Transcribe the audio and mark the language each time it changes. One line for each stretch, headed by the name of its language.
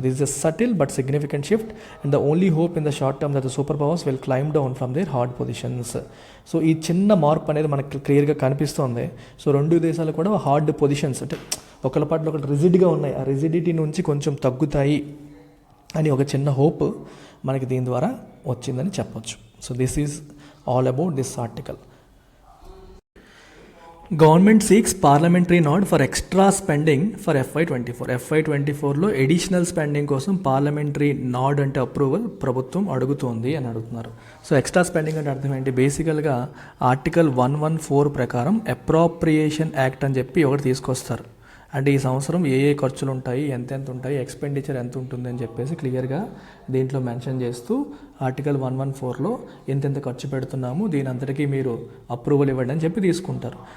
English: This is a subtle but significant shift and the only hope in the short term that the super powers will climb down from their hard positions.
Telugu: So ఈ చిన్న మార్పు అనేది మనకు క్లియర్గా కనిపిస్తుంది. So రెండు దేశాలు కూడా హార్డ్ పొజిషన్స్, అంటే ఒకరి పట్ల ఒకటి రిజిడ్గా ఉన్నాయి, ఆ రిజిడిటీ నుంచి కొంచెం తగ్గుతాయి అని ఒక చిన్న హోప్ మనకి దీని ద్వారా వచ్చిందని చెప్పొచ్చు.
English: So this is all about this article. Government seeks parliamentary nod for extra spending for FY24.
Telugu: FY24లో additional spending కోసం పార్లమెంటరీ నాడ్ అంటే అప్రూవల్ ప్రభుత్వం అడుగుతోంది అని అడుగుతున్నారు. సో ఎక్స్ట్రా స్పెండింగ్ అంటే అర్థం ఏంటి? బేసికల్గా ఆర్టికల్ 114 ప్రకారం అప్రోప్రియేషన్ యాక్ట్ అని చెప్పి ఒకటి తీసుకొస్తారు. అంటే ఈ సంవత్సరం ఏ ఖర్చులు ఉంటాయి, ఎంతెంత ఉంటాయి, ఎక్స్పెండిచర్ ఎంత ఉంటుంది అని చెప్పేసి క్లియర్గా దీంట్లో మెన్షన్ చేస్తూ ఆర్టికల్ 114లో ఎంతెంత ఖర్చు పెడుతున్నాము, దీని అంతటికీ మీరు అప్రూవల్ ఇవ్వండి అని చెప్పి తీసుకుంటారు.